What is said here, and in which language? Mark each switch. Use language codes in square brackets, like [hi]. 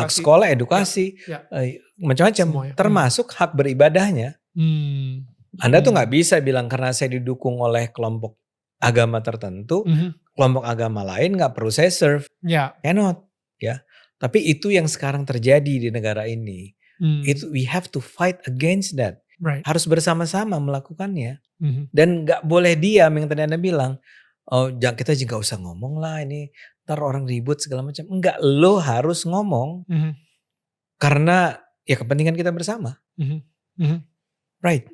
[id] hak sekolah, edukasi, macam-macam, termasuk hak beribadahnya. Anda tuh nggak bisa bilang karena saya didukung oleh kelompok agama tertentu, kelompok agama lain nggak perlu saya serve, cannot, ya. Tapi itu yang sekarang terjadi di negara ini. [en] Itu we have to fight against that. Right. [id] Harus bersama-sama melakukannya. Dan gak boleh diam yang tadi Anda bilang. Oh kita juga gak usah ngomong lah ini. Ntar orang ribut segala macam. Enggak, lo harus ngomong. Karena ya kepentingan kita bersama. Right.